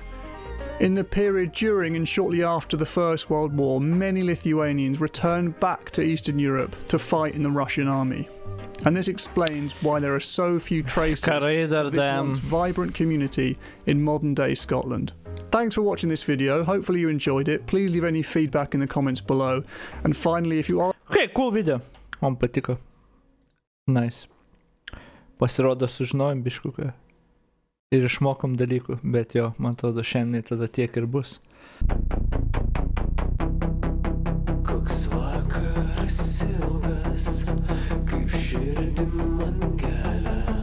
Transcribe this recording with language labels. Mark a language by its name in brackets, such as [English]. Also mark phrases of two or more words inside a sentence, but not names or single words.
[English] In the period during and shortly after the First World War, many Lithuanians returned back to Eastern Europe to fight in the Russian army. And this explains why there are so few traces of this once vibrant community in modern-day Scotland. Thanks for watching this video. Hopefully you enjoyed it. Please leave any feedback in the comments below. And finally, if you are... Okay, cool video. [Lithuanian] Man patiko. Nice. Pasirodo, sužinojom biškuką. Ir išmokom dalykų. Bet jo, man atrodo, šiandien tada tiek ir bus. Koks vakaras ilgas, kaip širdim man kelia.